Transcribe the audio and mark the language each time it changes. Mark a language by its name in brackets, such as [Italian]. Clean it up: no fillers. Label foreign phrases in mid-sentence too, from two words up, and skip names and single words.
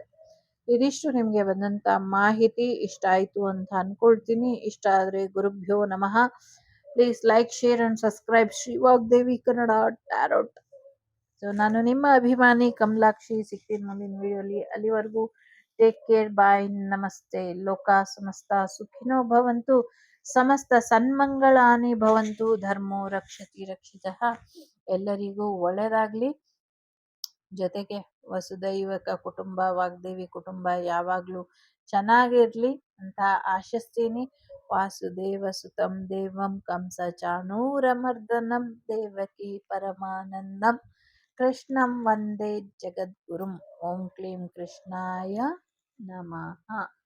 [Kannada] ಇದಿಷ್ಟು ನಿಮ್ಗೆ ಬಂದಂತ ಮಾಹಿತಿ ಇಷ್ಟ ಆಯ್ತು ಅಂತ ಅನ್ಕೊಳ್ತೀನಿ. ಇಷ್ಟ ಆದ್ರೆ [Sanskrit] ಗುರುಭ್ಯೋ ನಮಃ. [English] please like, share and subscribe ಶ್ರೀ ವಾಗ್ದೇವಿ ಕನ್ನಡ ಟ್ಯಾರೋಟ್. [Kannada] ಸೊ ನಾನು ನಿಮ್ಮ ಅಭಿಮಾನಿ ಕಮಲಾಕ್ಷಿ. ಸಿಗ್ತೀನಿ ಮುಂದಿನ ವಿಡಿಯೋಲಿ. [English] ಅಲ್ಲಿವರೆಗೂ take care, bye, ನಮಸ್ತೆ. [Sanskrit] ಲೋಕ ಸಮಸ್ತ ಸುಖಿನೋ ಭವಂತು, ಸಮಸ್ತ ಸನ್ಮಂಗಳಾನಿ ಭವಂತು, ಧರ್ಮೋ ರಕ್ಷತಿ ರಕ್ಷಿತಃ. [Kannada] ಎಲ್ಲರಿಗೂ ಒಳ್ಳೆಯದಾಗ್ಲಿ. ಜೊತೆಗೆ [Sanskrit] ವಸುದೈವಕ ಕುಟುಂಬ, [Kannada] ವಾಗ್ದೇವಿ ಕುಟುಂಬ ಯಾವಾಗ್ಲೂ ಚೆನ್ನಾಗಿರ್ಲಿ ಅಂತ ಆಶಿಸ್ತೀನಿ. [Sanskrit] ವಾಸುದೇವ ಸುತಂ ದೇವಂ ಕಂಸ ಚಾಣೂರಮರ್ದನಂ ದೇವಕಿ ಪರಮಾನಂದಂ ಕೃಷ್ಣಂ ವಂದೇ ಜಗದ್ಗುರುಂ. ಓಂ ಕ್ಲೀಂ ಕೃಷ್ಣಾಯ ನಮಃ.